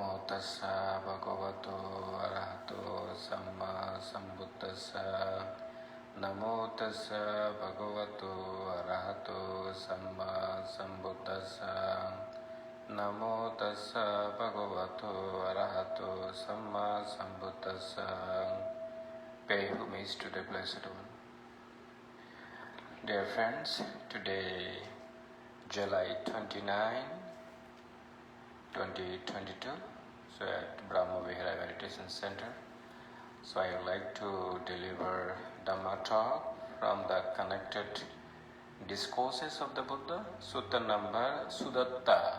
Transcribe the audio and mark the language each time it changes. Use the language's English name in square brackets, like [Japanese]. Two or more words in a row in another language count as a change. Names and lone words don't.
[Pali] tassa bhagavato arahato samma sambuddhassa. Namo tassa bhagavato arahato samma sambuddhassa. Namo tassa bhagavato arahato samma sambuddhassa. [English] Pay homage to the Blessed One. Dear friends, today July 29, 2022, so at Brahma Vihara Meditation Center. So I would like to deliver Dhamma talk from the connected discourses of the Buddha, Sutta number Sudatta.